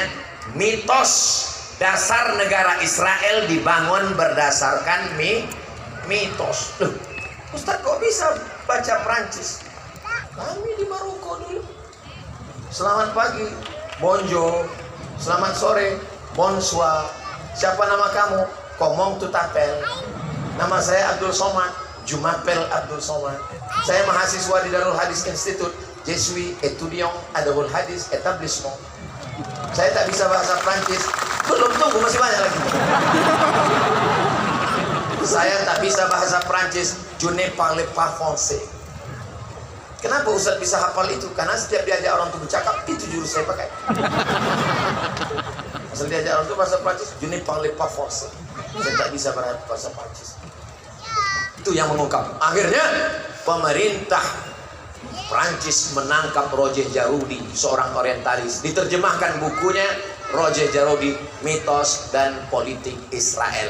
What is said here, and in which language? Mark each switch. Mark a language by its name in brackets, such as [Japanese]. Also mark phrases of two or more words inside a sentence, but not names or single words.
[Indonesian] Mitos dasar negara Israel dibangun berdasarkan mitos. Loh, Ustaz kok bisa baca Prancis? Kami di Maroko dulu. Selamat pagi, bonjour. Selamat sore, bonsoir. Siapa nama kamu? [French] Comment tu t'appelles? [Indonesian] Nama saya Abdul Somad. [French] Je m'appelle Abdul Somad. [Indonesian] Saya mahasiswa di Darul Hadis Institute. [French] Je suis étudiant à Darul Hadis Établissement. [Indonesian] Saya tak bisa bahasa Prancis. Belum, tunggu, masih banyak lagi. Saya tak bisa bahasa Prancis. [French] Je ne parle pas français. [Indonesian] Kenapa Ustaz bisa hafal itu? Karena setiap diajak orang itu bercakap, itu jurus saya pakai. Asal diajak orang itu bahasa Prancis, [French] je ne parle pas français. [Indonesian] Saya tak bisa bahasa Prancis. Itu yang mengungkap. Akhirnya pemerintah Prancis menangkap Roger Jarudi, seorang orientalis. Diterjemahkan bukunya Roger Jarudi, Mitos dan Politik Israel.